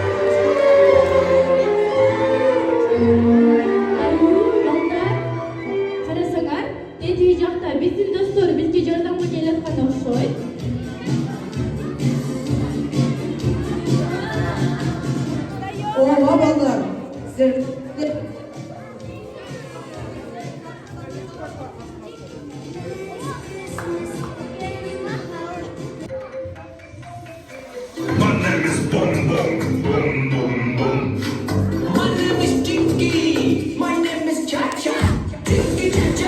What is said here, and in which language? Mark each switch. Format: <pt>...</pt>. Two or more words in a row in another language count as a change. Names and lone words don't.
<ky>Балдар, карасаңар, тетиги жакта биздин достор бизге жардамга келаткан окшойт. Ооба балдар, силер</ky> <en>My name is Boom Boom Boom Boom Boom. My name is Tinky. My name is Cha Cha. Tinky Cha</en>